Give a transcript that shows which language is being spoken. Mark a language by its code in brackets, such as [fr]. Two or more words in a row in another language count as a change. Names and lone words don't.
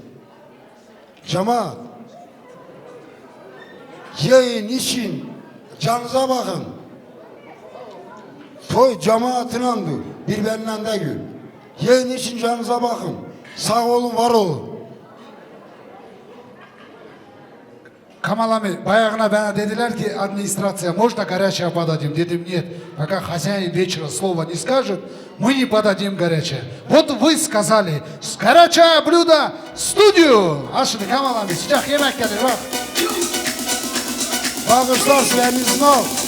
[tr] Cemaat, yayın için canınıza bakın. Toy cemaatinandır. Birbirinden de gül. Yayın için canınıza bakın. Sağ olun, var olun. Kamal abi bayağına bana dediler ki [ru] администрация, можно горячее подадим? [tr] Dedim нет. [ru] Пока хозяин вечера слова не скажет, мы не подадим горячее. Вот вы сказали, горячее блюдо в студию. [tr] Al şimdi Kamal abi sıcak yemek gelir bak. Bağışlar sizlerin ol.